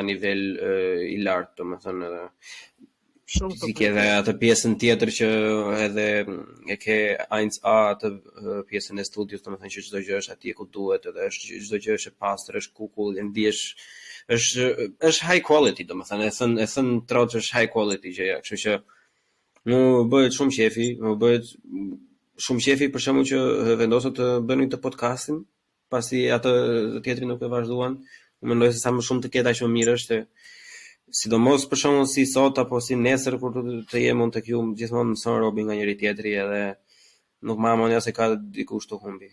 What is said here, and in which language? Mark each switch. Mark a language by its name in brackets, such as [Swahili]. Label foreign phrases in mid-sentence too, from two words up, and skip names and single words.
[Albanian] nivel i lartë, domethënë edhe si ke edhe atë pjesën tjetër që edhe e ke 1A atë pjesën e studios, domethënë që çdo gjë është atje ku duhet, edhe çdo gjë është e pastër, është kukull, e ndihesh është [English] high quality, [Albanian] domethënë e thën troç është [English] high quality [Albanian] gjëja, kështu që më bëhet shumë qefi për shembull që vendosën të bënin të podcastin, pasi atë tjetri nuk e vazhduan. Unë mendoj se sa më shumë të ketë aq më mirë është, sidomos për shembull si sot apo si nesër kur të jem unë tek ju, gjithmonë mëson robi nga njëri tjetri edhe nuk marr mendja se ka dikush të humbi.